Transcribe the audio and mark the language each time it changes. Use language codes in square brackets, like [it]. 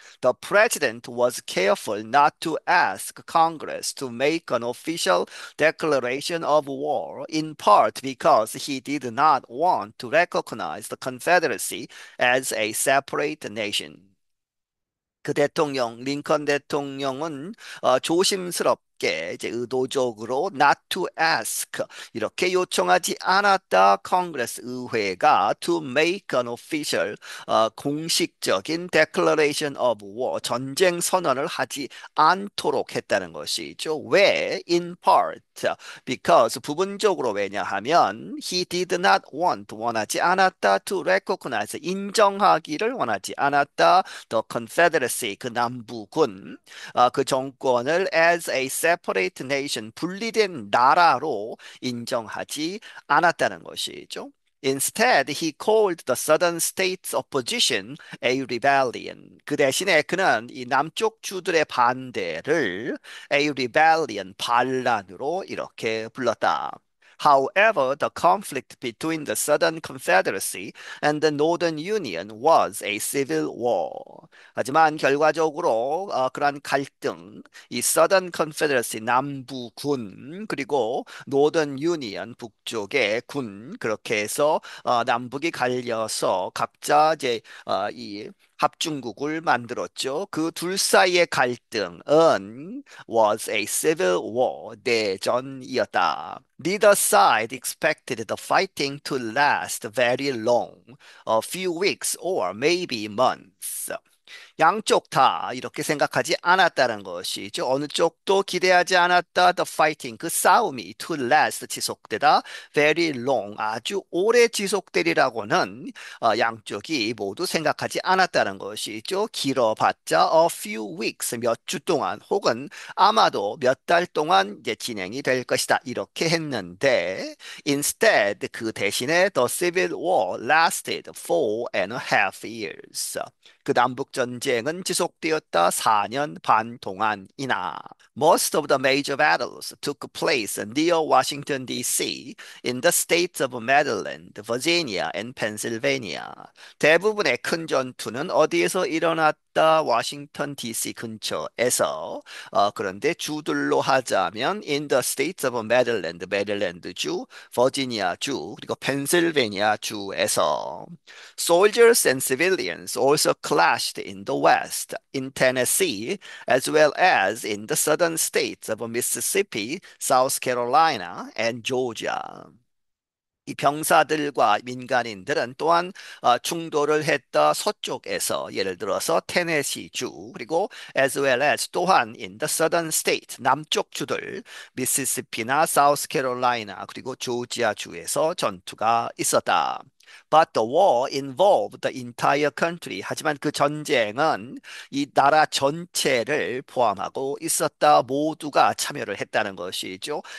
[en] The president was careful not to ask Congress to make an official declaration of war, in part because he did not want to recognize the Confederacy as a separate nation. [ko] 그 대통령, 링컨 대통령은 조심스럽게 이제 의도적으로 [en] not to ask, [ko] 이렇게 요청하지 않았다. 컨그레스, 의회가 [en] to make an official, [ko] 공식적인 [en] declaration of war, [ko] 전쟁 선언을 하지 않도록 했다는 것이죠. 왜? [en] In part, because, [ko] 부분적으로. 왜냐하면 [en] he did not want, [ko] 원하지 않았다. [en] to recognize, [ko] 인정하기를 원하지 않았다. [en] The Confederacy, [ko] 그 남부군, 그 정권을 [en] as a separate nation, [ko] 분리된 나라로 인정하지 않았다는 것이죠. [en] Instead, he called the southern states' opposition a rebellion. [ko] 그 대신에 그는 이 남쪽 주들의 반대를 [en] a rebellion, [ko] 반란으로 이렇게 불렀다. [en] However, the conflict between the Southern Confederacy and the Northern Union was a civil war. [ko] 하지만 결과적으로 그러한 갈등, 이 Southern Confederacy, 남부군, 그리고 Northern Union, 북쪽의 군, 그렇게 해서 남북이 갈려서 각자 이제 이 합중국을 만들었죠. 그 둘 사이의 갈등은 [en] was a civil war, [ko] 내전이었다. [en] Neither side expected the fighting to last very long, a few weeks or maybe months. [ko] 양쪽 다 이렇게 생각하지 않았다는 것이죠. 어느 쪽도 기대하지 않았다. [en] The fighting, [ko] 그 싸움이 [en] to last, [ko] 지속되다. [en] Very long, [ko] 아주 오래 지속되리라고는 양쪽이 모두 생각하지 않았다는 것이죠. 길어봤자 [en] a few weeks, [ko] 몇 주 동안 혹은 아마도 몇 달 동안 이제 진행이 될 것이다. 이렇게 했는데 [en] instead, [ko] 그 대신에 [en] the civil war lasted 4.5 years. [ko] 그 남북 전쟁은 지속되었다 4년 반 동안이나. [en] Most of the major battles took place near Washington, D.C. in the states of Maryland, Virginia, and Pennsylvania. [ko] 대부분의 큰 전투는 어디에서 일어났다? 워싱턴 DC 근처에서. 그런데 주들로 하자면 [en] in the states of Maryland, [ko] 메릴랜드 주, 버지니아 주, 그리고 펜실베니아 주에서. [en] Soldiers and civilians also clashed in the West, in Tennessee, as well as in the southern states of Mississippi, South Carolina, and Georgia. [ko] 이 병사들과 민간인들은 또한 충돌을 했다 서쪽에서, 예를 들어서 테네시주, 그리고 [en] as well as [ko] 또한 [en] in the southern state, [ko] 남쪽 주들, 미시시피나 사우스캐롤라이나 그리고 조지아주에서 전투가 있었다. [en] But the war involved the entire country. [ko] 하지만 그 전쟁은 이 나라 전체를 포함하고 있었다. 모두가 참여를 했다는 것이죠.